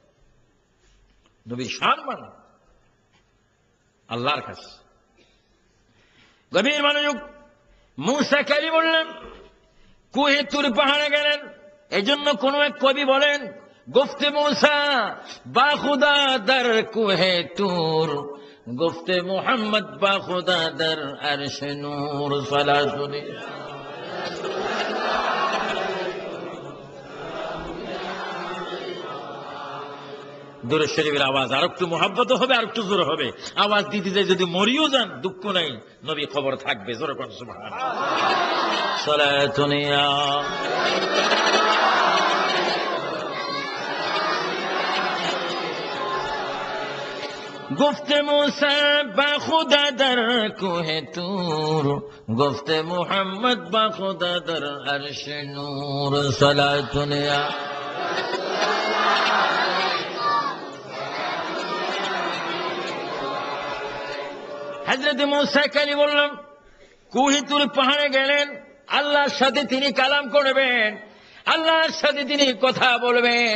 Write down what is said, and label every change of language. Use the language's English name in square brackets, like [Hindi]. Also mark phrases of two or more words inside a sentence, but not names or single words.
[Bangla] নবীর শান মান আল্লাহর কাছে গভীর মনোযোগ। মূসা কালিমুল্লাহ কুহে তুর পাহাড়ে গেলেন। এজন্য কোন এক কবি বলেন, [Persian] گفت موسی با خدا در کوه طور گفت محمد با خدا در عرش نور [Bangla] صلاتون দরুদ শরীফের আওয়াজ আর একটু মোহাব্বত হবে, আর একটু জোরে হবে। আওয়াজ দিতে যাই যদি মরিও যান দুঃখ নাই, নবী খবর থাকবে। জোরে কোন সুবহানাল্লাহ। [Arabic] صلاتن يا [Persian] گفت موسی با خدا در کوه طور، گفت محمد با خدا در عرش نور صلاتن یا [Bangla] হযরত মুসা কালিমুল্লাহ কুহে তুর পাহাড়ে গেলেন। আল্লাহর সাথে তিনি কালাম করবেন, আল্লাহর সাথে তিনি কথা বলবেন।